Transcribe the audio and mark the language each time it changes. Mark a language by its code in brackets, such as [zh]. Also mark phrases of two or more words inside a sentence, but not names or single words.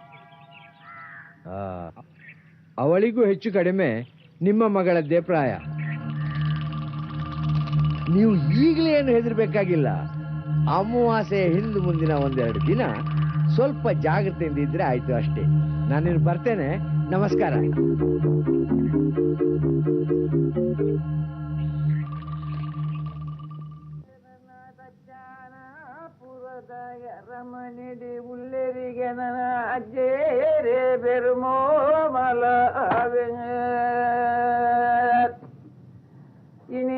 [kn] ಅವಳಿಗೂ ಹೆಚ್ಚು ಕಡಿಮೆ ನಿಮ್ಮ ಮಗಳದ್ದೇ ಪ್ರಾಯ. ನೀವು ಈಗಲೇ ಏನು ಹೆದರ್ಬೇಕಾಗಿಲ್ಲ. ಅಮಾವಾಸ್ಯೆ ಹಿಂದೆ ಮುಂದಿನ 1-2 ದಿನ ಸ್ವಲ್ಪ ಜಾಗ್ರತೆಯಿಂದ ಇದ್ರೆ ಆಯ್ತು ಅಷ್ಟೇ. ನಾನಿನ್ನು ಬರ್ತೇನೆ. ನಮಸ್ಕಾರ. [tcy] ರಮಣಿಡಿ ಉಲ್ಲೆರಿಗೆ ನನ್ನ ಅಜ್ಜೇರೆ ಬೆರುಮೋ ಮಲ ಇನಿ